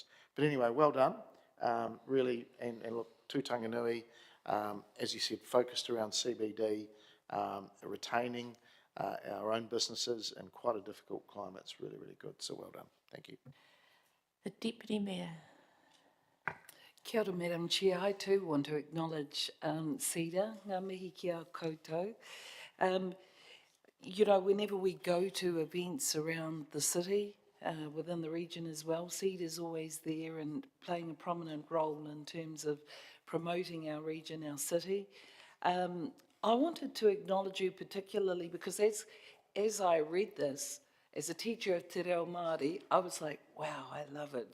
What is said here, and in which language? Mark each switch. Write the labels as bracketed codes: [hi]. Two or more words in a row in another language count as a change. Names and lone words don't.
[en] But anyway, well done, really, and look, Te Tanganui, as you said, focused around CBD, retaining our own businesses in quite a difficult climate. It's really, really good, so well done. Thank you. The Deputy Mayor. [mi] Kia ora, [en] Madam Chair. I too want to acknowledge CEDA, [mi] ngā mihi ki a koutou. [en] You know, whenever we go to events around the city, within the region as well, CEDA is always there and playing a prominent role in terms of promoting our region, our city. I wanted to acknowledge you particularly because as I read this, as a teacher of Te Reo Māori, I was like, wow, I love it.